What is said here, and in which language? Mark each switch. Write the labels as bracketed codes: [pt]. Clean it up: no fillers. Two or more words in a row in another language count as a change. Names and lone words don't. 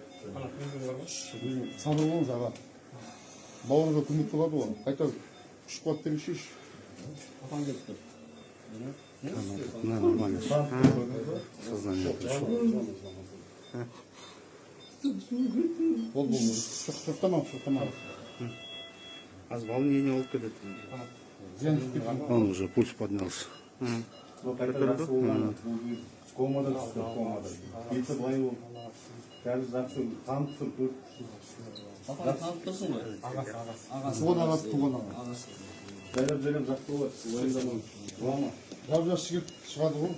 [kk] Сабыр болыңыз аға. Бауырыңызға көмек болады ғой. Қайта күш қуат беруші. Апаң келіп тұр. [ru] Нормально. Сознание пришло. [kk] Бол. Тоқтамам. Аз волнение болып кетеді. [ru] Он уже пульс поднялся. [kk] Комада түсті, комада. Беті былай болды. Қазір жақсы танып тұр, көріп тұрсыз. Апаң танып тұрсың ғой? Ағасы. Туған ағасы. Жайлап жақсы болады. Уайымдамаңыз. Жап-жас жігіт шығады ғой.